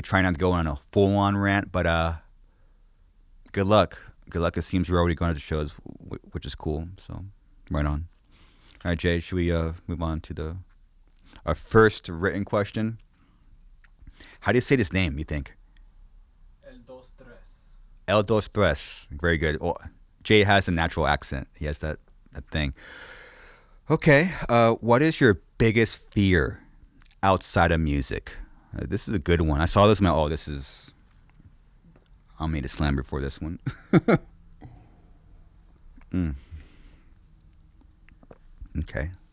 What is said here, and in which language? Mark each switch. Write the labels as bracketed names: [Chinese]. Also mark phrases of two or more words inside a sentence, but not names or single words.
[English] Try not to go on a full on rant, but good luck. Good luck. It seems you're already going to the shows, which is cool. So right on. All right, Jay. Should we move on to our first written question? How do you say this name? You think? [Spanish] El dos tres. El dos tres. [English] Very good. Well, Jay has a natural accent. He has that thing. Okay. What is your biggest fear outside of music? This is a good one. I saw this and I made a slam before this one. Okay.